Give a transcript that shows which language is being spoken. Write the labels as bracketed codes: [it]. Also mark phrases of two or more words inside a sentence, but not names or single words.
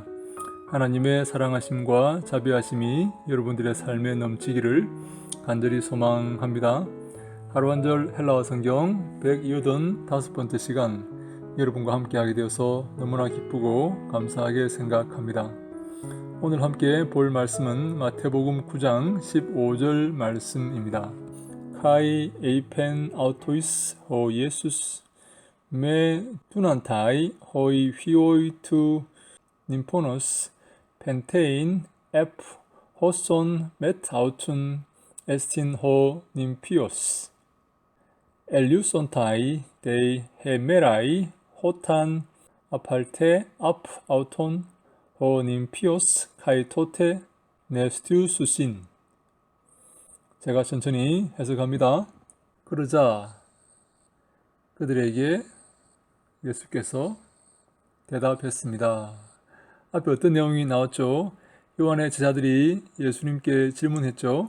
[ko] 하나님의 사랑하심과 자비하심이 여러분들의 삶에 넘치기를 간절히 소망합니다. 하루 한 절 헬라어 성경 185번째 시간 여러분과 함께하게 되어서 너무나 기쁘고 감사하게 생각합니다. 오늘 함께 볼 말씀은 마태복음 9장 15절 말씀입니다. [el] Καὶ εἶπεν αὐτοῖς ὁ Ἰησοῦς μὴ δύνανται οἱ υἱοὶ τοῦ νυμφῶνος πενθεῖν ἐφ᾽ ὅσον μετ᾽ αὐτῶν ἐστιν ὁ νυμφίος ἐλεύσονται δὲ ἡμέραι ὅταν ἀπαρθῇ ἀπ᾽ αὐτῶν ὁ νυμφίος καὶ τότε νηστεύσουσιν. [ko] 제가 천천히 해석합니다. 그러자 그들에게 예수께서 대답했습니다. 앞에 어떤 내용이 나왔죠? 요한의 제자들이 예수님께 질문했죠.